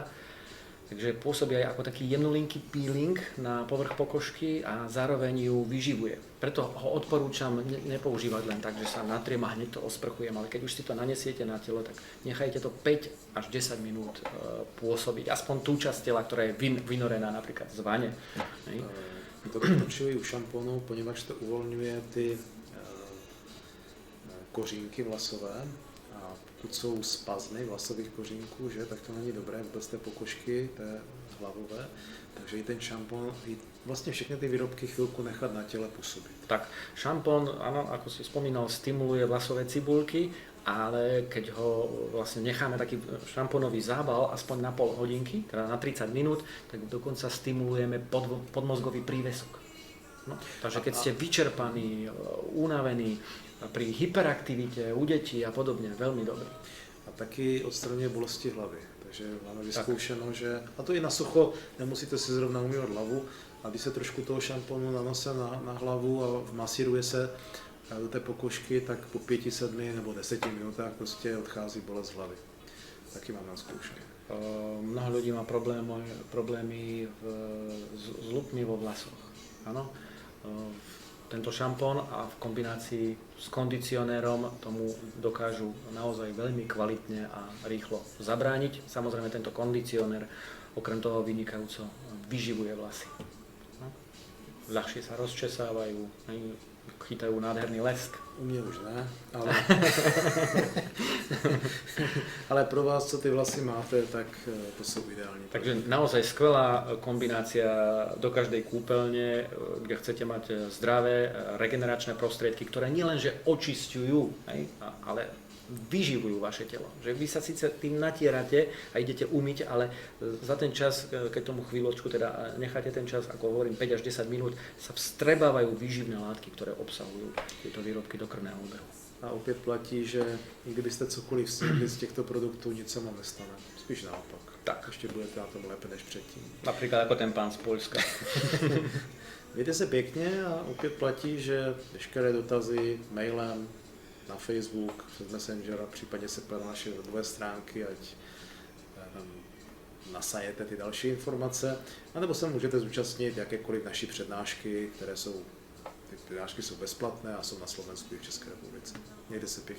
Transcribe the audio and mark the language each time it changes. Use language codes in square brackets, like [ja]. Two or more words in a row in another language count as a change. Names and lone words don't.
[sk] Takže pôsobí aj ako taký jemnulinký peeling na povrch pokožky a zároveň ju vyživuje. Preto ho odporúčam nepoužívať len tak, že sa natriem a hneď to osprchujem, ale keď už si to nanesiete na telo, tak nechajte to 5 až 10 minút pôsobiť. Aspoň tú časť tela, ktorá je vynorená napríklad z vane. [cs] To doporučuji u šampónu, poněvadž to uvolňuje ty kořínky vlasové. Pokud jsou spazmy vlasových kořínků, že, tak to není dobré vůbec té pokožky, té hlavové. Takže i ten šampón, vlastně všechny ty výrobky chvilku nechat na těle působit. [sk] Tak, šampón, áno, ako si spomínal, stimuluje vlasové cibulky, ale keď ho vlastne necháme taký šampónový zábal aspoň na pol hodinky, teda na 30 minút, tak dokonca stimulujeme podmozgový prívesok. No, takže keď ste vyčerpaní, unavení, pri [cs] hyperaktivitě u dětí a podobně, velmi dobrý. A taky odstraňuje bolesti hlavy, takže máme vyzkoušeno, že, a to i na sucho, nemusíte si zrovna umývat hlavu, a když se trošku toho šamponu nanose na hlavu a masíruje se do té pokožky, tak po 5, 7 nebo 10 minutách prostě odchází bolest hlavy. Taky mám naskoušené. [sk] Mnoho ľudí má problémy s lupmi vo vlasoch. Áno. Tento šampón a v kombinácii s kondicionérom tomu dokážu naozaj veľmi kvalitne a rýchlo zabrániť. Samozrejme, tento kondicionér okrem toho vynikajúco vyživuje vlasy. No. Ľahšie sa rozčesávajú, chytajú nádherný lesk. [cs] U mě už ne, ale pro vás, co ty vlasy máte, tak to jsou ideální. [sk] Takže naozaj skvelá kombinácia do každej kúpeľne, kde chcete mať zdravé regeneračné prostriedky, ktoré nielenže očisťujú, ale vyživujú vaše telo. Že vy sa síce tým natierate a idete umyť, ale za ten čas, keď tomu chvíľočku teda necháte ten čas, ako hovorím, 5 až 10 minút, sa vstrebávajú výživné látky, ktoré obsahujú tieto výrobky do krvného obehu. [cs] A opět platí, že i kdybyste cokoliv snědli z těchto produktů, nic se vám nestane. Spíš naopak. Tak. Ještě budete na tom lépe než předtím. [sk] Napríklad ako ten pán z Poľska. [cs] Mějte se pěkně a opět platí, že veškeré dotazy mailem, na Facebook, přes Messenger a případně se podívat na naše webové stránky, ať nasajete ty další informace, anebo se můžete zúčastnit jakékoliv naší přednášky, ty přednášky jsou bezplatné a jsou na Slovensku i v České republice.